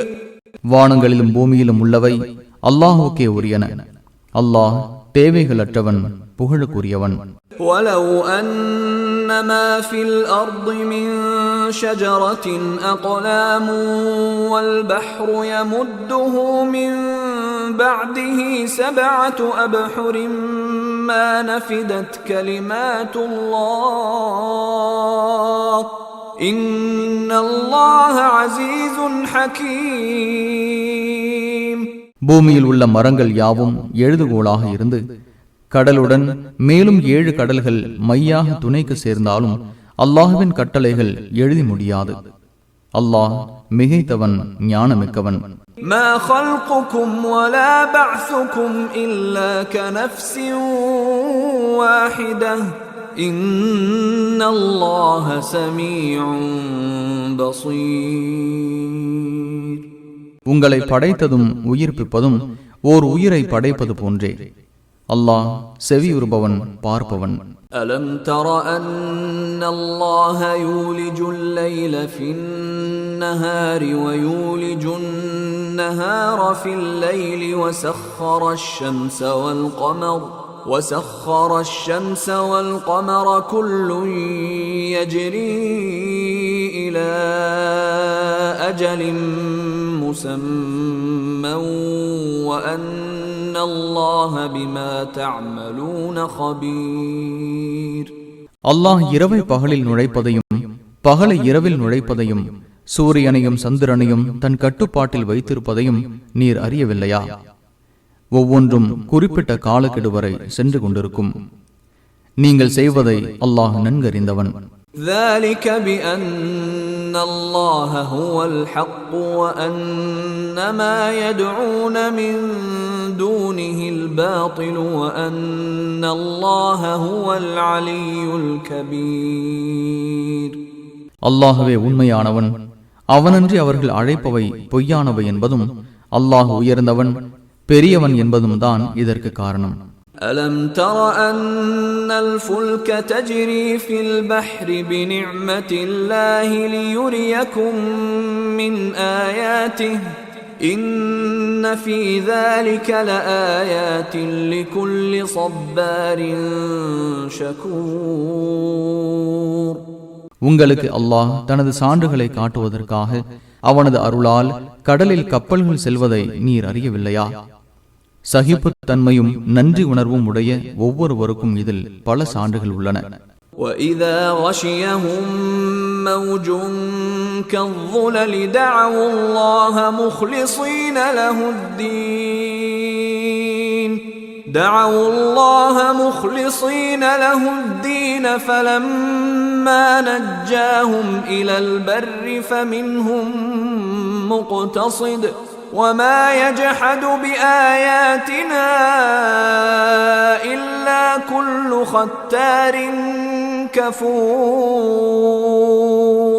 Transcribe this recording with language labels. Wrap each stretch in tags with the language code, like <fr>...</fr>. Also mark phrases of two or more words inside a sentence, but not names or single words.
<ta>வானங்களிலும் பூமியிலும் உள்ளவை அல்லாஹுக்கே உரியன. அல்லாஹ் தேவைகளற்றவன், புகழுக்குரியவன்.</ta> <ar>وَلَوْ أَنَّ مَا فِي الْأَرْضِ مِنْ شَجَرَةٍ أَقْلَامٌ وَالْبَحْرُ يَمُدُّهُ مِنْ بَعْدِهِ 7 أَبْحُرٍ مَا نَفِدَتْ كَلِمَاتُ اللَّهِ إِنَّ اللَّهَ عَزِيزٌ حَكِيمٌ.</ar> <ta>பூமியில் உள்ள மரங்கள் யாவும் எழுதுகோளாக இருந்து கடலுடன் மேலும் 7 கடல்கள் மையாக துணைக்கு சேர்ந்தாலும் அல்லாஹ்வின் கட்டளைகள் எழுதி முடியாது. அல்லாஹ் மிகைத்தவன், ஞானமிக்கவன்.</ta> <ar>மா خلقكم ولا بعثكم إلا كنفس واحدة إن الله سميع بصير.</ar> <ta>உங்களை படைத்ததும் உயிர்ப்பிப்பதும் ஓர் உயிரை படைப்பது போன்றே. அல்லாஹ் செவியுறுபவன், பார்ப்பவன்.</ta> <ar>ألم تر أن الله يولج الليل في النهار ويولج النهار في الليل وسخر الشمس والقمر كل يجري إلى أجل مسمى وأن الله بما تعملون خبير.</ar> <ta>அல்லாஹ் இரவை பகலில் நுழைப்பதையும் பகலை இரவில் நுழைப்பதையும் சூரியனையும் சந்திரனையும் தன் கட்டுப்பாட்டில் வைத்திருப்பதையும் நீர் அறியவில்லையா? ஒவ்வொன்றும் குறிப்பிட்ட காலக்கெடு வரை சென்று கொண்டிருக்கும். நீங்கள் செய்வதை அல்லாஹ் நன்கறிந்தவன்.</ta> <ar>ذلك بأن الله هو الحق وأن ما يدعون من دونه الباطل وأن الله هو العلي الكبير.</ar> <ta>அல்லாஹ்வே உண்மையானவன், அவனன்றி அவர்கள் அழைப்பவை பொய்யானவை என்பதும் அல்லாஹ் உயர்ந்தவன் பெரியவன் என்பதும் தான் இதற்கு காரணம்.</ta> <ar>ألم تر أن الفلك تجري في البحر بنعمة الله ليريكم من آياته إن في ذلك لآيات لكل صبار شكور.</ar> <ta>உங்களுக்கு அல்லாஹ் தனது சான்றுகளை காட்டுவதற்காக அவனது அருளால் கடலில் கப்பல்கள் செல்வதை நீர் அறியவில்லையா? சகிப்புத் தன்மையும் நன்றி உணர்வும் உடைய ஒவ்வொருவருக்கும் இதில் பல சான்றுகள் உள்ளன.</ta> <ar>وَإِذَا غَشِيَهُم مَّوْجٌ كَالظُّلَلِ دَعَوُا اللَّهَ مُخْلِصِينَ لَهُ الدِّينَ فَلَمَّا نَجَّاهُمْ إِلَى الْبَرِّ فَمِنْهُم مُّقْتَصِدٌ وَمَا يَجْحَدُ بِآيَاتِنَا إِلَّا كُلُّ خَتَّارٍ كَفُورٍ.</ar>